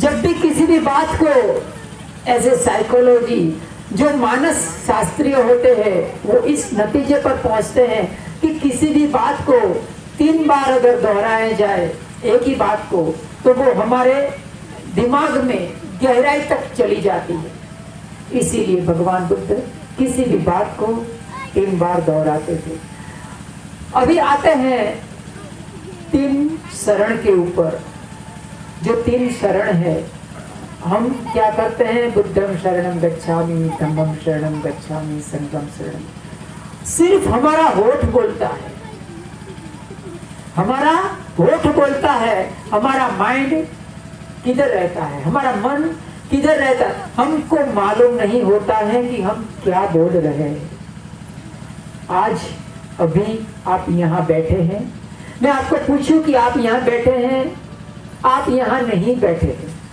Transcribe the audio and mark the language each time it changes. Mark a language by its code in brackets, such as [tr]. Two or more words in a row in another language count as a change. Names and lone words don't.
[hi] जब भी किसी भी बात को [en] as a psychology, [hi] जो मानस शास्त्रीय होते हैं, वो इस नतीजे पर पहुंचते हैं कि किसी भी बात को 3 बार अगर दोहराया जाए एक ही बात को, तो वो हमारे दिमाग में गहराई तक चली जाती है। इसीलिए भगवान बुद्ध किसी भी बात को 3 बार दोहराते थे। अभी आते हैं 3 शरण के ऊपर। जो 3 शरण है, हम क्या करते हैं? [pi] बुद्धम शरणम गच्छामि, धम्मम शरणम गच्छामि, संघम शरणम। [hi] सिर्फ हमारा होठ बोलता है, हमारा होठ बोलता है, हमारा माइंड किधर रहता है, हमारा मन किधर रहता है, हमको मालूम नहीं होता है कि हम क्या बोल रहे हैं। आज अभी आप यहाँ बैठे हैं, मैं आपको पूछूं कि आप यहाँ बैठे हैं, आप यहाँ नहीं बैठे हैं।